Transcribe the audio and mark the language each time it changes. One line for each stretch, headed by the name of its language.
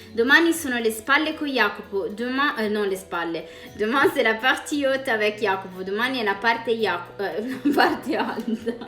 Italian: Domani sono le spalle con Jacopo.
French: Demain, non
Italian: le spalle.
French: Demain c'est la partie haute avec Jacopo.
Italian: Domani è la parte la parte alta.